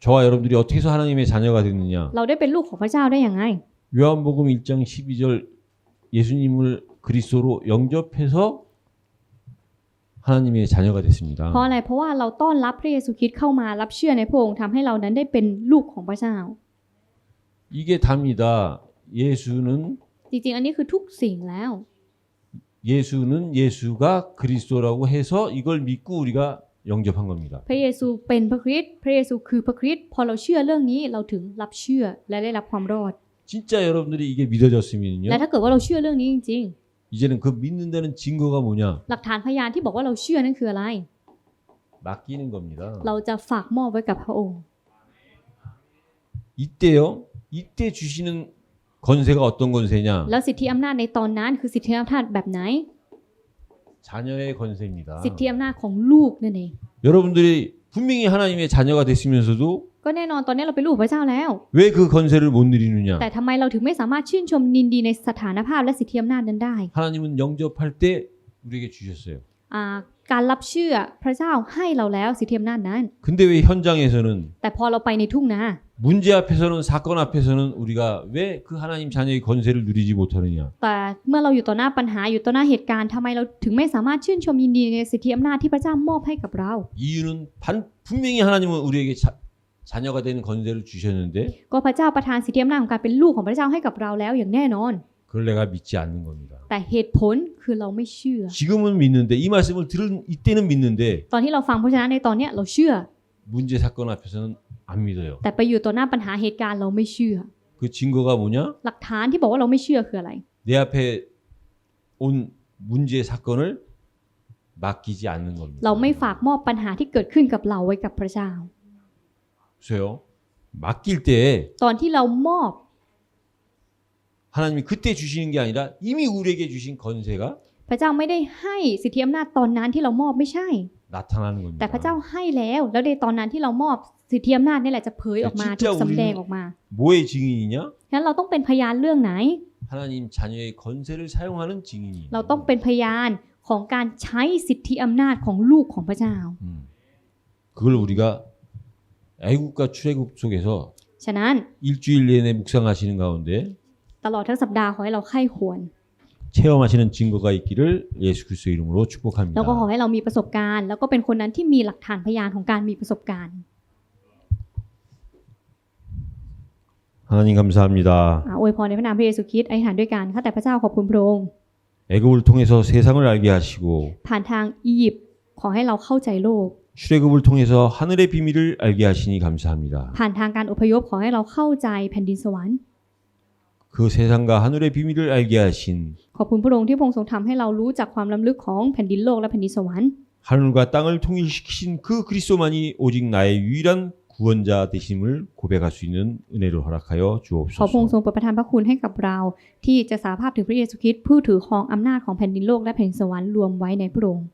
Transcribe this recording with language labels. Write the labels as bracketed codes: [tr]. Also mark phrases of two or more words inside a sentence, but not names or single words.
[ko] 저와 여러분들이 어떻게 해서 하나님의 자녀가 됐느냐? [th] เราได้เป็นลูกของพระเจ้าได้อย่างไร [ko] 요한복음 1장 12절 예수님을 그리스도로 영접해서 하나님의 자녀가 됐습니다. [th] เพราะอะไรเพราะว่าเราต้อนรับพระเยซูคริสต์เข้ามารับเชื่อในพระองค์ทำให้เรานั้นได้เป็นลูกของพระเจ้า [ko] 이게 답니다. 예수는 [th] จริงๆอันนี้คือทุกสิ่งแล้ว [ko] 예수가 그리스도라고 해서 이걸 믿고 우리가 영접한 겁니다. [th] พระเยซูเป็นพระคริสต์พระเยซูคือพระคริสต์พอเราเชื่อเรื่องนี้เราถึงรับเชื่อและได้รับความรอด [ko] 진짜 여러분들이 이게 믿어졌으면요. [th] และถ้าเกิดว่าเราเชื่อเรื่องนี้จริง [ko] 이제는 그 믿는다는 증거가 뭐냐? [th] ๆหลักฐานพยานที่บอกว่าเราเชื่อนั่นคืออะไร [ko] 맡기는 겁니다. [th] เราจะฝากมอบไว้กับพระองค์ [ko] 이때요. 이때 주시는 건세가 어떤 건세냐? [th] แล้วสิทธิอำนาจในตอนนั้นคือสิทธิอำนาจแบบไหน [ko] 자녀의 건세입니다. [th] สิทธิอำนาจของลูกนั่นเอง [ko] 여러분들이 분명히 하나님의 자녀가 됐으면서도 [th] ก็แน่นอนตอนนี้เราเป็นลูกของพระเจ้าแล้ว [ko] 왜 그 건세를 못 누리느냐? [th] แต่ทำไมเราถึงไม่สามารถชื่นชมยินดีในสถานภาพและสิทธิอำนาจนั้นได้ [ko] 하나님은 영접할 때 우리에게 주셨어요. [th] การรับเชื่อพระเจ้าให้เราแล้วสิทธิอำนาจนั้น [ko] 근데 왜 현장에서는 [th] แต่พอเราไปในทุ่งนา [ko] 문제 앞에서는 사건 앞에서는 우리가 왜 그 하나님 자녀의 건세를 누리지 못하느냐? [th] แต่เมื่อเราอยู่ต่อหน้าปัญหาอยู่ต่อหน้าเหตุการณ์ทำไมเราถึงไม่สามารถชื่นชมยินดีในสิทธิอำนาจที่พระเจ้ามอบให้กับเรา [ko] 이유는 분명히 하나님은 우리에게 자녀가 되는 건세를 주셨는데 [th] ก็พระเจ้าประทานสิทธิอำนาจของการเป็นลูกของพระเจ้าให้กับเราแล้วอย่างแน่นอน [ko] 그걸 내가 믿지 않는 겁니다. [th] แต่เหตุผลคือเราไม่เชื่อ [ko] 지금은 믿는데 이 말씀을 들은 이때는 믿는데 [th] ตอนที่เราฟังพระชนะในตอนเนี้ยเราเชื่อ [ko] 문제 사건 앞에서는 안 믿어요. [th] แต่ไปอยู่ต่อหน้าปัญหาเหตุการณ์เราไม่เชื่อ [ko] 그 증거가 뭐냐? [th] หลักฐานที่บอกว่าเราไม่เชื่อคืออะไร [ko] 내 앞에 온 문제 사건을 맡기지 않는 겁니다. [th] เราไม่ฝากมอบปัญหาที่เกิดขึ้นกับเราไว้กับพระเจ้า [ko] 보세요. 맡길 때 [th] ตอนที่เรามอบ [ko] 하나님이 그때 주시는 게 아니라 이미 우리에게 주신 건세가 [th] พระเจ้าไม่ได้ให้สิทธิอำนาจตอนนั้นที่เรามอบไม่ใช่ [ko] 나타나는 겁니다. [th] แต่พระเจ้าให้แล้วแล้วในตอนนั้นที่เรามอบสิทธิอำนาจนี่แหละจะเผยออกมาถูกสำแดงออกมา [ko] 뭐의 증인이냐? [th] งั้นเราต้องเป็นพยานเรื่องไหน [ko] 하나님 자녀의 건세를 사용하는 증인이에요. [th] เราต้องเป็นพยานของการใช้สิทธิอำนาจของลูกของพระเจ้า [ko] 그걸 우리가 애국과 출애굽 속에서 [th] ฉะนั้น [ko] 일주일 내내 묵상하시는 가운데 [th] ตลอดทั้งสัปดาห์ขอให้เราไข้ควร [ko] 체험하시는 증거가 있기를 예수 그리스도의 이름으로 [th] แล้ว [ko] 축복합니다. [th] ก็ขอให้เรามีประสบการณ์ แล้วก็เป็นคนนั้นที่มีหลักฐานพยานของการมีประสบการณ์ [ko] 하나님 감사합니다. [th] อวยพรในพระนามพระเยซูคริสต์อธิษฐานด้วยกันข้าแต่พระเจ้าขอบคุณพระองค์ [ko] 애굽을 통해서 세상을 알게 하시고 [th] ผ่านทางอียิปต์ขอให้เราเข้าใจโลก [ko] 출애굽을 통해서 하늘의 비밀을 알게 하시니 감사합니다. [th] ผ่านทางการอพยพขอให้เราเข้าใจแผ่นดินสวรรค์ [ko] 그 세상과 하늘의 비밀을 알게 하신 [th] ขอบคุณพระองค์ที่พระองค์ทรงทำให้เรารู้จักความล้ำลึกของแผ่นดินโลกและแผ่นดินสวรรค์ [ko] 하늘과 땅을 통일시키신 그 그리스도만이 오직 나의 유일한 구원자 되심을 고백할 수 있는 은혜를 허락하여 [th] ขอพระองค์ทร [ko] 주옵소서. [th] งโปรดประทานพระคุณให้กับเรา ที่จะสารภาพถึงพระเยซูคริสต์ผู้ถือครองอำนาจของแผ่นดินโลกและแผ่นดินสวรรค์รวมไว้ในพระองค์